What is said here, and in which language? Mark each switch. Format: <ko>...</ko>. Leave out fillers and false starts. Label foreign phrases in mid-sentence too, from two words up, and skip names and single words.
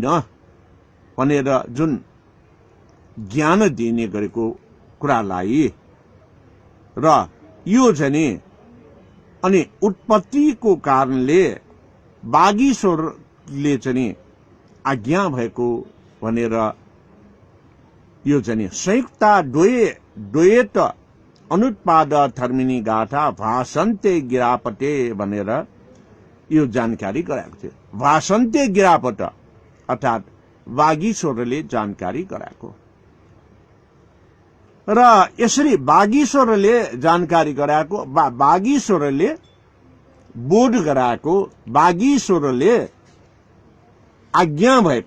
<ne>भनेर जुन ज्ञान दिने गरेको कुरालाई र यो चाहिँ अनि उत्पत्तिको कारणले बागीश्वरले चाहिँ आज्ञा भएको भनेर यो चाहिँ</ne> <sa>संयुक्ता द्वयेत अनुत्पाद धर्मिनी गाथा भाषन्ते गिरापटे</sa> <ne>भनेर यो जानकारी गराएको थियो।</ne> <sa>भाषन्ते गिरापट</sa> <ne>अर्थात बागीश्वरले जानकारी गराएको र यसरी बागीश्वरले जानकारी गराएको बागीश्वरले बोध गराएको बागीश्वरले आज्ञा भएको।</ne>